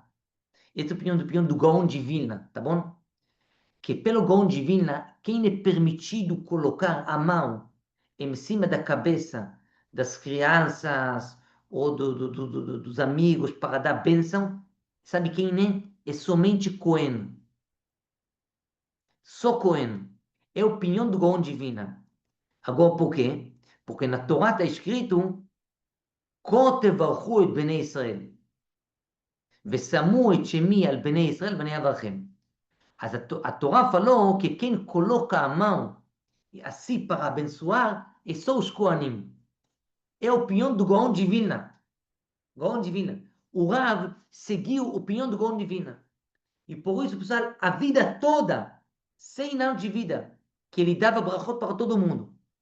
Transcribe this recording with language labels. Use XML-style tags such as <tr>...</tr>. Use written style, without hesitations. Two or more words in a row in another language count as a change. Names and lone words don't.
<pt>Essa opinião do Gaon de Vilna, tá bom? Que pelo Gaon de Vilna, quem é permitido colocar a mão em cima da cabeça das crianças ou dos amigos para dar bênção, sabe quem é? É somente Cohen. Só Cohen. É a opinião do Gaon de Vilna. Agora, por quê? Porque na Torá está escrito:</pt> <he>כה תברכו את בני ישראל. ושמו את שמי על בני ישראל בני אברכם. אז התורה</he> <pt>falou que quem coloca a mão assim para abençoar é só os Kohanim. É a opinião do Gaon de Vilna. Gaon de Vilna. O Rav seguiu a opinião do Gaon de Vilna. E por isso, pessoal, a vida toda, 100 anos de vida, que ele dava brachot para todo mundo.</pt>